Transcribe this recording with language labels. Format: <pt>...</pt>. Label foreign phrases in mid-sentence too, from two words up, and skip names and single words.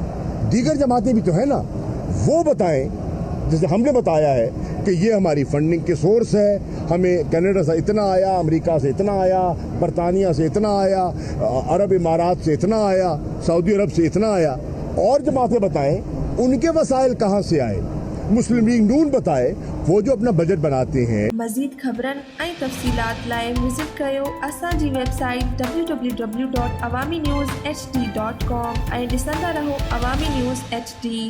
<ur>دیگر جماعتیں بھی تو ہیں نا، وہ بتائیں، جیسے ہم نے بتایا ہے کہ یہ ہماری فنڈنگ کے سورس ہے، ہمیں کینیڈا سے اتنا آیا، امریکہ سے اتنا آیا، برطانیہ سے اتنا آیا، عرب امارات سے اتنا آیا، سعودی عرب سے اتنا آیا۔ اور جماعتیں بتائیں ان کے وسائل کہاں سے آئے، مسلم لیگ نون بتائے، وہ جو اپنا بجٹ بناتے ہیں۔</ur> <sd>مزید خبرن ऐं तफ़सीलात लाइ विज़िट कयो असांजी वेबसाइट www.awamiNewsHD.com ऐं ॾिसंदा रहो अवामी न्यूज़ HD।</sd>